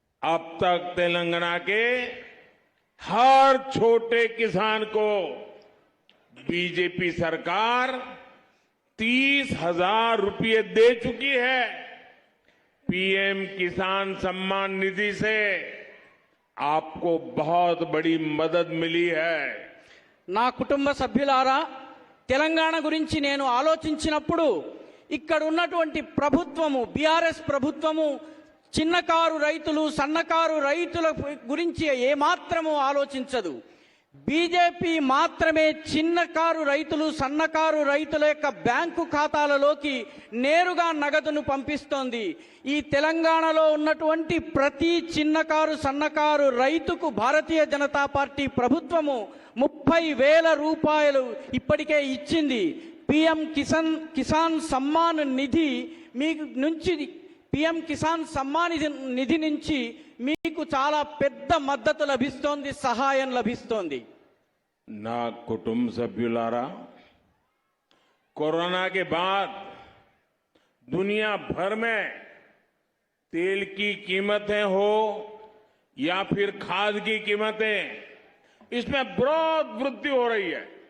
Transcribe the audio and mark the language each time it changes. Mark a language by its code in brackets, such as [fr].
[hi] अब तक तेलंगाना के हर छोटे किसान को बीजेपी सरकार 30,000 रुपये दे चुकी है। पीएम किसान सम्मान निधि से आपको बहुत बड़ी मदद मिली है। [te] నా కుటుంబ సభ్యులారా, తెలంగాణ గురించి నేను ఆలోచించినప్పుడు ఇక్కడ ఉన్నటువంటి ప్రభుత్వము, బీఆర్ఎస్ ప్రభుత్వము చిన్నకారు రైతులు, సన్నకారు రైతుల గురించి ఏమాత్రము ఆలోచించదు। బీజేపీ మాత్రమే చిన్నకారు రైతులు సన్నకారు రైతుల యొక్క బ్యాంకు ఖాతాలలోకి నేరుగా నగదును పంపిస్తోంది. ఈ తెలంగాణలో ఉన్నటువంటి ప్రతి చిన్నకారు సన్నకారు రైతుకు భారతీయ జనతా పార్టీ ప్రభుత్వము 30,000 రూపాయలు ఇప్పటికే ఇచ్చింది. పిఎం కిసాన్ సమ్మాన్ నిధి మీకు నుంచి పిఎం కిసాన్ సమ్మాన్ నిధి నుంచి మీకు చాలా పెద్ద మద్దతు లభిస్తోంది, సహాయం లభిస్తోంది. ना कुटुंब सभ्युलारा, [hi] कोरोना के बाद दुनिया भर में तेल की कीमतें हो या फिर खाद की कीमतें, इसमें बहुत वृद्धि हो रही है.